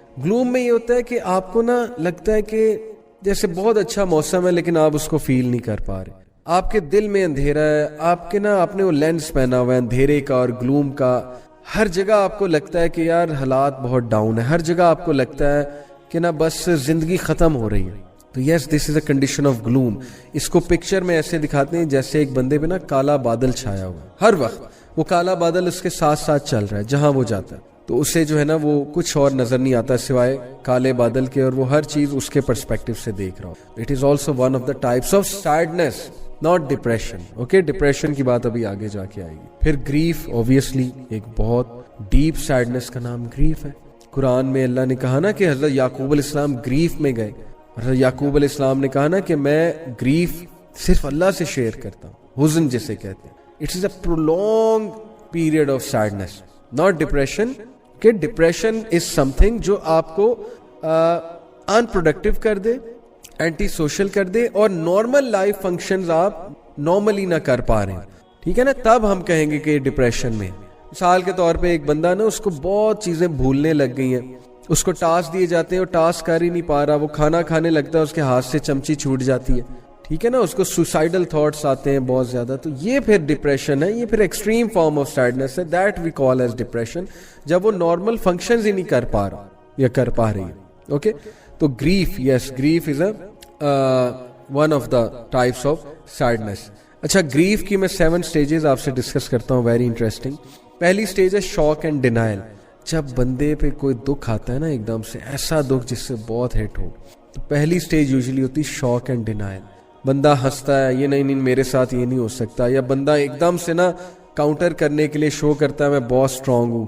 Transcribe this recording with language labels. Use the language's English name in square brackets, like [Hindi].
[Urdu] گلوم میں یہ ہوتا ہے کہ آپ کو نا لگتا ہے کہ جیسے بہت اچھا موسم ہے لیکن آپ اس کو فیل نہیں کر پا رہے, آپ کے دل میں اندھیرا ہے, آپ کے نا آپ نے وہ لینس پہنا ہوا ہے اندھیرے کا اور گلوم کا. ہر جگہ آپ کو لگتا ہے کہ یار حالات بہت ڈاؤن ہے, ہر جگہ آپ کو لگتا ہے کہ نا بس زندگی ختم ہو رہی ہے. [English] تو yes, this is a condition of gloom. [Urdu] اس کو پکچر میں ایسے دکھاتے ہیں جیسے ایک بندے پہ نا کالا بادل چھایا ہوا ہے, ہر وقت وہ کالا بادل اس کے ساتھ ساتھ چل رہا ہے جہاں وہ جاتا ہے, تو اسے جو ہے نا وہ کچھ اور نظر نہیں آتا سوائے کالے بادل کے, اور وہ ہر چیز اس کے پرسپیکٹو سے دیکھ رہا ہو. [English] It is also one of the types of sadness, not depression. [Urdu] Okay, depression کی بات ابھی آگے جا کے آئے گی. پھر گریف, اوبویسلی ایک بہت ڈیپ سیڈنس کا نام گریف ہے. قرآن میں اللہ نے کہا نا کہ حضرت یعقوب علیہ السلام گریف میں گئے. حضرت یعقوب علیہ السلام نے کہا نا کہ میں گریف صرف اللہ سے شیئر کرتا ہوں, حزن جسے کہتے ہیں. [English] It is a prolong period of sadness, not depression. [Urdu] کہ [English] depression is something [Urdu] جو آپ کو ان پروڈکٹیو کر دے, اینٹی سوشل کر دے, اور نارمل لائف فنکشنز آپ نارملی نہ کر پا رہے ہیں. ٹھیک ہے نا, تب ہم کہیں گے کہ ڈپریشن میں. مثال کے طور پہ ایک بندہ نا اس کو بہت چیزیں بھولنے لگ گئی ہیں, اس کو ٹاسک دیے جاتے ہیں اور ٹاسک کر ہی نہیں پا رہا, وہ کھانا کھانے لگتا ہے اس کے ہاتھ سے چمچی چھوٹ جاتی ہے. ٹھیک ہے نا, اس کو سوسائڈل تھاٹس آتے ہیں بہت زیادہ. تو یہ پھر ڈپریشن ہے, یہ پھر [English] extreme form of sadness [Urdu] ہے. [English] that we call as depression, [Urdu] جب وہ نارمل فنکشنز ہی نہیں کر پا رہا یا کر پا رہی ہے. [English] Okay, تو grief, yes, grief is a one of the types of sadness. [Urdu] اچھا, گریف کی میں 7 سٹیجز آپ سے ڈسکس کرتا ہوں, ویری انٹرسٹنگ. پہلی سٹیج ہے شاک اینڈ ڈینائل. جب بندے پہ کوئی دکھ آتا ہے نا ایک دم سے, ایسا دکھ جس سے بہت ہٹ ہو, تو پہلی سٹیج یوزلی ہوتی شاک اینڈ ڈینائل. بندہ ہنستا ہے, یہ نہیں میرے ساتھ یہ نہیں ہو سکتا, یا بندہ ایک دم سے نا کاؤنٹر کرنے کے لیے شو کرتا ہے میں بہت اسٹرانگ ہوں.